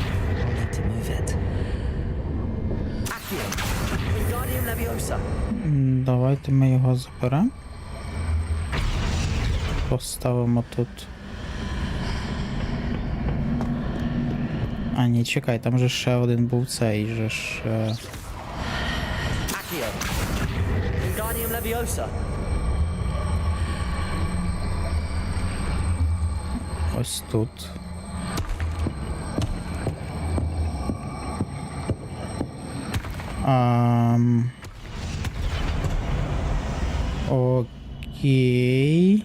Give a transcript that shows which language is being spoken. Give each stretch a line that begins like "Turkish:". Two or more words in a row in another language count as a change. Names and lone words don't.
English: I'll need to move it. Leviosa.
Ukrainian: Давайте ми його заберемо. Поставимо тут. А, ні, чекай, там же ще один був цей же ж. Accio. Wingardium Leviosa. Ось тут. Окей.